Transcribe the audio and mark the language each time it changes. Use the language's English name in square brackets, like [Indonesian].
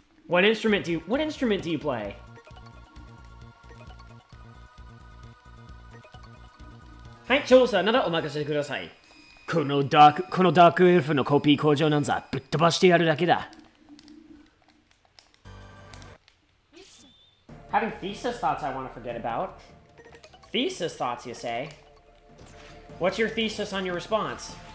[English] What instrument do you play? [Japanese] はい、調査ならお任せください。このダークエルフのコピー工場なんざぶっ飛ばしてやるだけだ。 [English] Having thesis thoughts I want to forget about. Thesis thoughts, you say? What's your thesis on your response?